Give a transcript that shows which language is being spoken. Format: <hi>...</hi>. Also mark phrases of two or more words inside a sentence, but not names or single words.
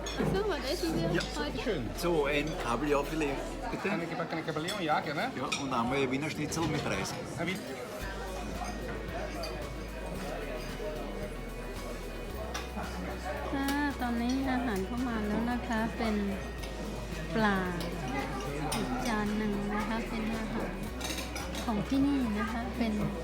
<de>So, ein Kabeljaufilet, bitte. Kann ich Kabeljau? Ja, gerne. Ja, und einmal Wiener Schnitzel mit Reis. Wie?</de> <th>ตอนนี้อาหารเข้ามาแล้วนะคะเป็นปลาอีกจานหนึ่งนะคะเป็นอาหารของที่นี่นะคะเป็น</th>